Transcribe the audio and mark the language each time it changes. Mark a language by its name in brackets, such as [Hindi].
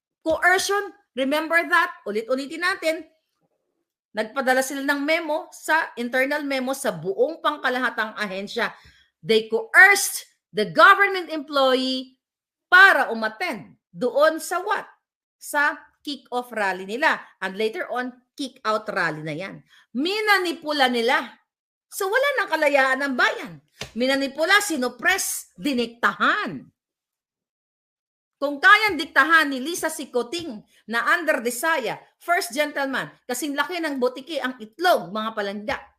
[English] Coercion, remember that? [Filipino] Ulit-ulitin natin. Nagpadala sila ng memo internal memo sa buong pangkalahatang ahensya. [English] They coerced the government employee [Filipino] para umattend doon sa [English] what? [Filipino] Sa kick-off rally nila. [English] And later on, kick-out rally [Filipino] na yan. Minanipula nila. So wala nang kalayaan ng bayan. Minanipula, sinupress, diniktahan. Kung kayang diktahan ni Lisa Kuting na under desire, first gentleman, kasing laki ng botiki ang itlog, mga palangga.